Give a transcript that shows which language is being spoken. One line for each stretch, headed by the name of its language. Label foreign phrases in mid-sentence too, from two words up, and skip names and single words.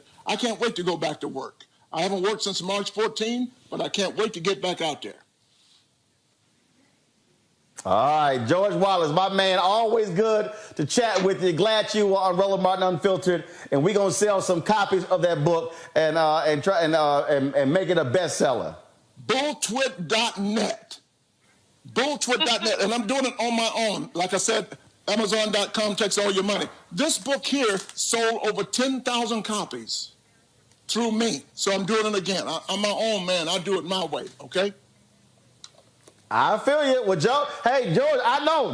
English: I can't wait to go back to work. I haven't worked since March 14, but I can't wait to get back out there. All right, George Wallace, my man, always good to chat with you. Glad you were on Roland Martin Unfiltered, and we're gonna sell some copies of that book and try and make it a bestseller. Bulltwit.net. Bulltwit.net, and I'm doing it on my own. Like I said, Amazon.com takes all your money. This book here sold over 10,000 copies through me, so I'm doing it again. I'm my own man. I do it my way, okay? I feel you. Well, hey, George, I know.